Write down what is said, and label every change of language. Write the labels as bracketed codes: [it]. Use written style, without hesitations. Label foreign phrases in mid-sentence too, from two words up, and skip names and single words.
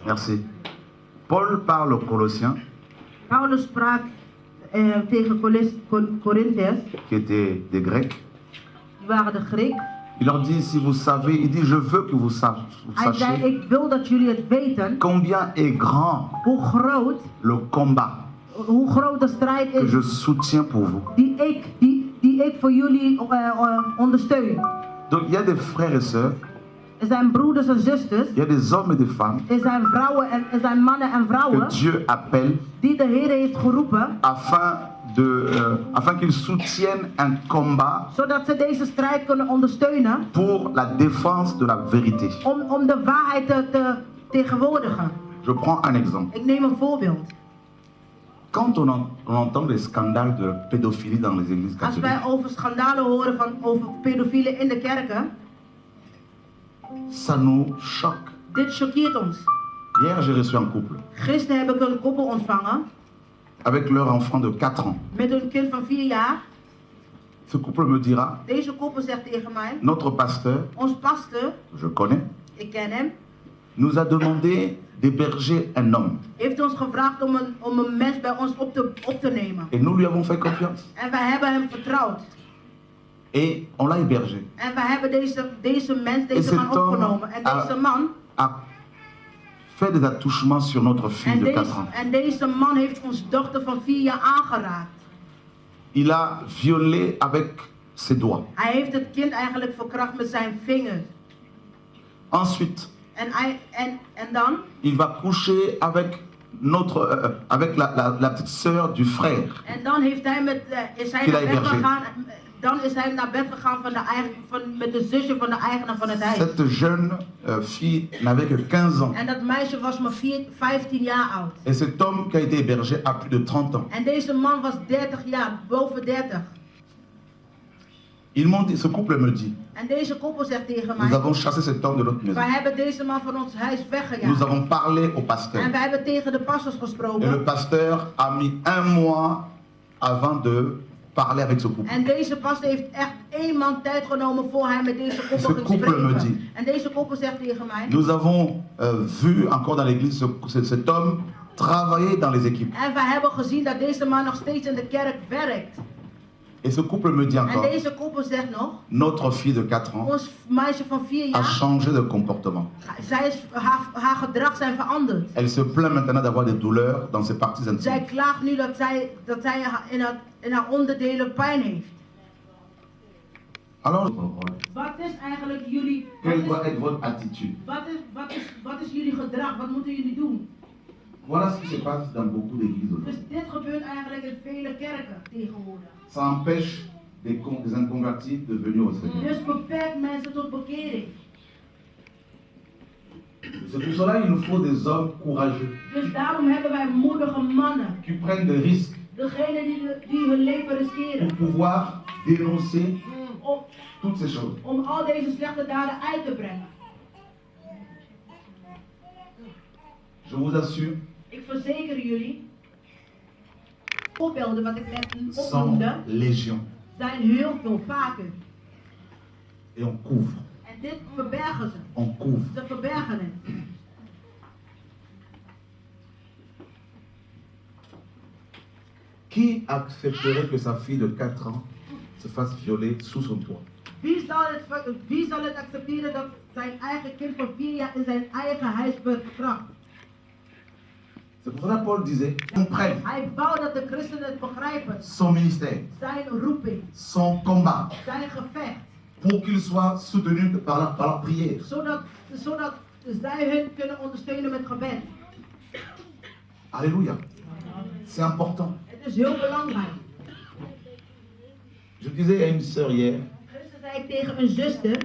[fr] Merci. Paul parle aux Colossiens, [nl] Paulus sprak tegen Corinthiërs, [fr] qui étaient des Grecs, [nl] die waren de Griek. [fr] Il leur dit, si vous savez, il dit, je veux que vous [nl] Hij zei, [fr] sachiez [nl] ik wil dat jullie het weten, [fr] combien est grand [nl] hoe groot, [fr] le combat [nl] hoe groot de strijd [fr] que [nl] is [fr] je soutiens pour vous. [nl] die ik voor jullie ondersteun. [fr] Donc il y a des frères et sœurs, [nl] Er zijn broeders en zusters, [fr] il y a des hommes et des femmes [nl] er zijn vrouwen en er zijn mannen en [fr] que [nl] vrouwen [fr] Dieu appelle [nl] die de Heer heeft geroepen, [fr] afin qu'ils soutiennent un combat [nl] zodat ze deze strijd kunnen ondersteunen [fr] pour la défense de la vérité. [nl] om de waarheid te tegenwoordigen. [fr] Je prends un exemple. [nl] Ik neem een voorbeeld. [fr] Quand on entend des scandales de pédophilie dans les églises [nl] Als wij [fr] catholiques, [nl] over schandalen horen over pedofielen in de kerken, [fr] ça nous choque. [nl] dit choqueert ons. [fr] Hier, j'ai reçu un couple [nl] Gisteren heb ik een koppel ontvangen [fr] avec leur enfant de 4 ans. [nl] met een kind van 4 jaar. [fr] Ce couple me dira, [nl] Deze koppel zegt tegen mij, [fr] notre pasteur, [nl] ons pastor, [fr] je connais, [nl] ik ken hem, [fr] nous a demandé d'héberger un homme. [nl] heeft ons gevraagd om een mens bij ons op te nemen. [fr] Et nous lui avons fait confiance. [nl] En wij hebben hem vertrouwd. [fr] Et on l'a hébergé. [nl] En wij hebben deze mens, deze [fr] cet [nl] man [fr] homme [nl] opgenomen. En deze man, [fr] A fait des attouchements sur notre fille de 4 ans. [nl] en deze man heeft onze dochter van 4 jaar aangeraakt. [fr] Il a violé avec ses doigts. [nl] Hij heeft het kind eigenlijk verkracht met zijn vingers. [fr] Ensuite, [nl] En dan [fr] il va coucher avec avec la petite sœur du frère. [nl] En dan heeft hij is hij naar bed gegaan. Dan is hij naar bed gegaan met de zusje van de eigenaar van het huis. [fr] Cette jeune fille n'avait que 15 ans. [nl] En dat meisje was maar 15 jaar oud. [fr] Et cet homme qui a été hébergé a plus de 30 ans. [nl] En deze man was 30 jaar, boven 30. [fr] Ils m'ont dit, ce couple me dit, [nl] En deze koppel zegt tegen [fr] nous [nl] mij, [fr] avons chassé cet homme de notre maison. [nl] wij hebben deze man van ons huis [fr] Nous [nl] weggejaagd. [fr] avons parlé au pasteur. [nl] En wij hebben tegen de pastors [fr] Et le [nl] gesproken. [fr] pasteur a mis 1 mois avant de parler avec ce couple. [nl] En deze pastor heeft echt 1 maand tijd genomen voor hij met deze koppel [fr] Ce [nl] ging [fr] couple me dit, [nl] spreken. En deze koppel zegt tegen mij, [fr] nous avons vu encore dans l'église cet homme travailler dans les équipes. [nl] en wij hebben gezien dat deze man nog steeds in de kerk werkt. [fr] Et ce couple me dit [nl] En [fr] encore, [nl] deze koppel zegt nog, [fr] notre fille de 4 ans [nl] ons meisje van 4 [fr] a [nl] jaar, [fr] changé de comportement. [nl] haar gedrag zijn veranderd. [fr] Elle se plaint maintenant d'avoir des douleurs dans ses parties [nl] Zij [fr] intimes. [nl] klaagt nu dat zij in haar onderdelen pijn heeft. [fr] Alors, [nl] Wat is eigenlijk jullie, [fr] quelle doit être votre attitude? [nl] wat is jullie gedrag? Wat moeten jullie doen? [fr] Voilà ce qui se passe dans beaucoup d'églises [nl] Dus [fr] aujourd'hui. [nl] dit gebeurt eigenlijk in vele kerken tegenwoordig. [fr] Ça empêche des inconvertis de venir au Seigneur. [nl] Dus beperkt mensen tot bekering. [fr] C'est pour cela qu'il nous faut des hommes courageux [nl] Dus daarom hebben wij moedige mannen. [fr] qui prennent des risques [nl] Degenen die hun leven riskeren. [fr] pour pouvoir dénoncer [nl] Om, [fr] toutes ces choses. [nl] om al deze slechte daden uit te brengen. [fr] Je vous assure, [nl] Ik verzeker jullie, voorbeelden wat ik net [fr] sont [nl] opnoemde, [fr] légion. [nl] zijn heel veel vaker. [fr] Et on couvre, [nl] En dit verbergen ze. [fr] on couvre. [nl] Ze verbergen het. [fr] Qui accepterait que sa fille de 4 ans se fasse violer sous son toit? [nl] Wie zal het accepteren dat zijn eigen kind van 4 jaar in zijn eigen huis wordt verkracht? [fr] C'est pour cela que Paul disait, comprenne [nl] Hij wou dat de christenen het begrijpen. [fr] son ministère, [nl] Zijn roeping, [fr] son combat, [nl] zijn gevecht. [fr] pour qu'il soit soutenu par la prière. [nl] Zodat zij hun kunnen ondersteunen met gebed. [fr] Alléluia. C'est important. [nl] Het is heel belangrijk. [fr] Je disais à une sœur hier, [nl] Gisteren zei ik tegen een zuster.